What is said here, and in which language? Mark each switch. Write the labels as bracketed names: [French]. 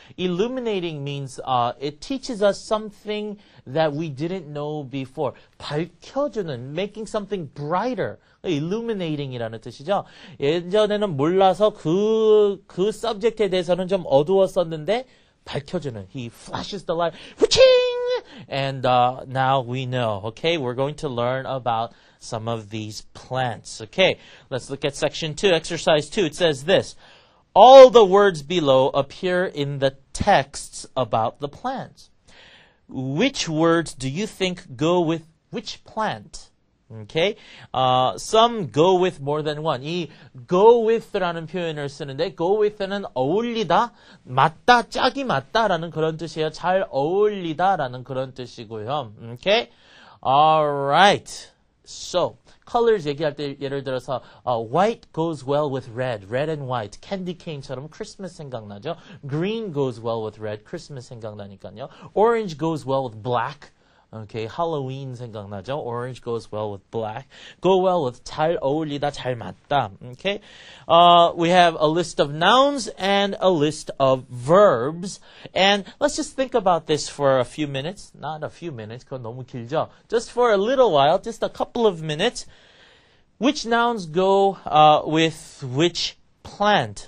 [English] Illuminating means it teaches us something that we didn't know before. [Korean] 밝혀주는, [English] making something brighter. [Korean] illuminating이라는 뜻이죠. 예전에는 몰라서 그 subject에 대해서는 좀 어두웠었는데 밝혀주는. [English] He flashes the light. And now we know. Okay, we're going to learn about some of these plants. Okay, let's look at section 2, exercise 2. It says this. All the words below appear in the texts about the plants. Which words do you think go with which plant? Okay? Some go with more than one. [Korean] 이 go with라는 표현을 쓰는데 go with는 어울리다, 맞다, 짝이 맞다라는 그런 뜻이에요. 잘 어울리다라는 그런 뜻이고요. [English] Okay? Alright. So, colors [Korean] 얘기할 때 예를 들어서 [English] white goes well with red, red and white. [Korean] candy cane처럼 크리스마스 생각나죠? [English] green goes well with red, [Korean] 크리스마스 생각나니까요. [English] orange goes well with black. Okay, Halloween [Korean] 생각나죠? [English] Orange goes well with black. Go well with [Korean] 잘 어울리다, 잘 맞다. [English] Okay, we have a list of nouns and a list of verbs. And let's just think about this for a few minutes. Not a few minutes, [Korean] 그건 너무 길죠? [English] Just for a little while, just a couple of minutes. Which nouns go with which plant?